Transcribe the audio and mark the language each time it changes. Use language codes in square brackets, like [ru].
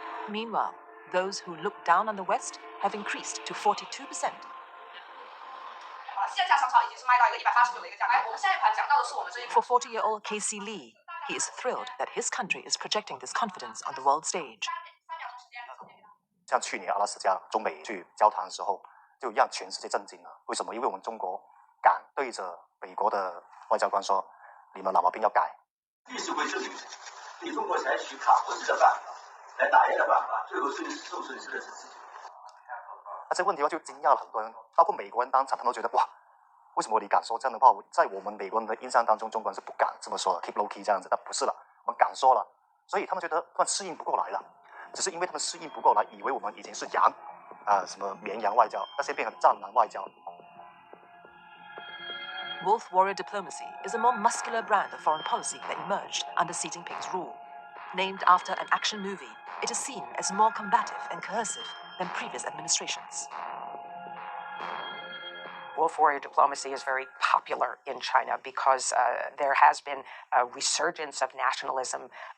[en] Meanwhile, those who look down on the West have increased to 42%. For 40-year-old Casey Lee, he is thrilled that his country is projecting this confidence on the world stage. [zh] 像去年阿拉斯加中美去交谈的时候，就让全世界震惊了。为什么？因为我们中国敢对着美国的外交官说：“你们老毛病要改。” 历史会证明，对中国采取卡脖子的办法来打压的办法，最后受损失的是自己。那这个问题就惊讶了很多人，包括美国人当场，他们都觉得哇，为什么你敢说这样的话？在我们美国人的印象当中，中国人是不敢这么说的 ， [en] keep low key [zh] 这样子。但不是了，我们敢说了，所以他们觉得他们适应不过来了。只是因为他们适应不过来，以为我们以前是羊什么绵羊外交，那现在变成战狼外交。 [en] Wolf warrior diplomacy is a more muscular brand of foreign policy that emerged under Xi Jinping's rule. Named after an action movie, it is seen as more combative and coercive than previous administrations. Wolf warrior diplomacy is very popular in China because there has been a resurgence of nationalism.